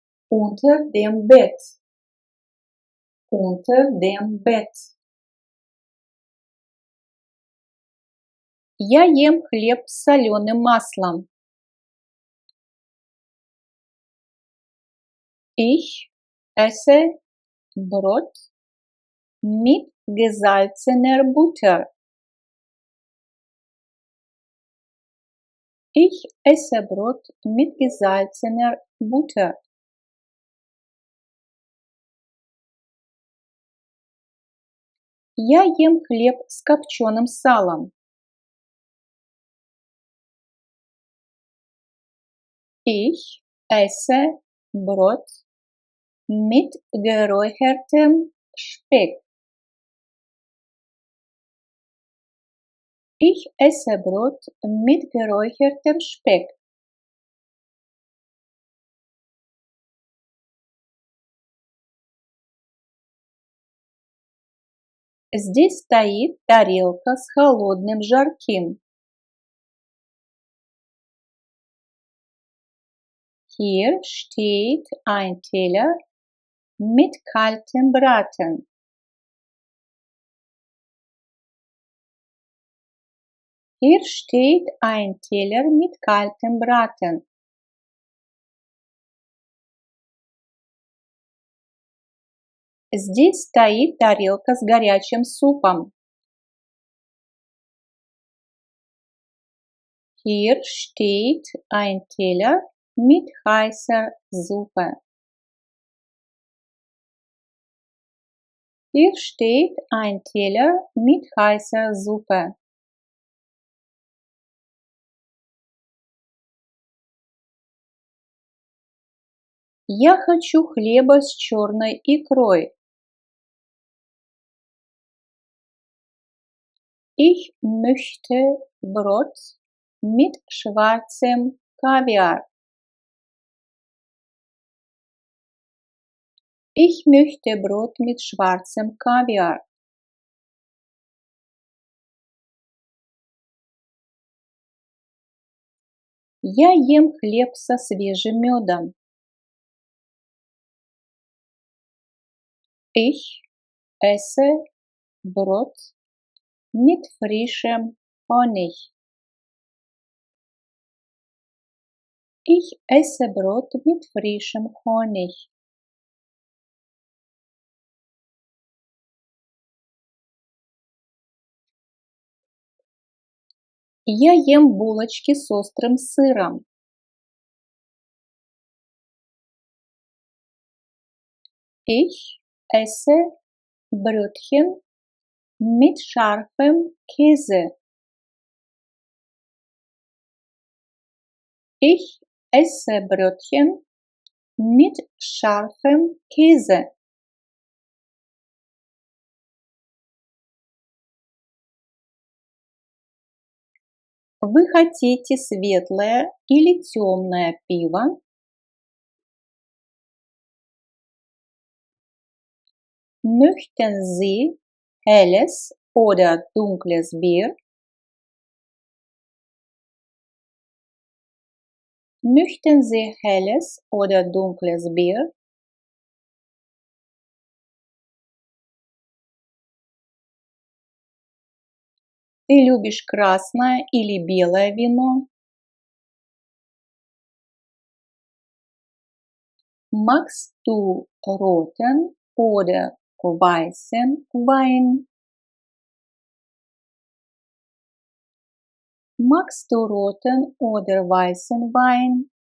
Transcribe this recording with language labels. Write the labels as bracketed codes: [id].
[de] Unter dem Bett. Unter dem Bett. [ru] Я ем хлеб с соленым маслом. [de] Ich esse Brot mit gesalzener Butter. Ich esse Brot mit gesalzener Butter. [ru] Я ем хлеб с копченым салом. [de] Ich esse Brot mit geräuchertem Speck. Ich esse Brot mit geräuchertem Speck. [ru] Здесь стоит тарелка с холодным жарким. [de] Hier steht ein Teller mit kaltem Braten. Hier steht ein Teller mit kaltem Braten. [ru] Здесь стоит тарелка с горячим супом. [de] Hier steht ein Teller mit heißer Suppe. Hier steht ein Teller mit heißer Suppe. [ru] Я хочу хлеба с черной икрой. [de] Ich möchte Brot mit schwarzem Kaviar. Ich möchte Brot mit schwarzem Kaviar. [ru] Я ем хлеб со свежим медом. [de] Ich esse Brot mit frischem Honig. Ich esse Brot mit frischem Honig. [ru] Я ем булочки с острым сыром. [de] Ich esse Brötchen mit scharfem Käse. Ich esse Brötchen mit scharfem Käse. [ru] Вы хотите светлое или темное пиво? [de] Möchten Sie helles oder dunkles Bier? Möchten Sie helles oder dunkles Bier? [ru] Ты любишь красное или белое вино? [de] Magst du roten oder weißen Wein? Magst du roten oder weißen Wein?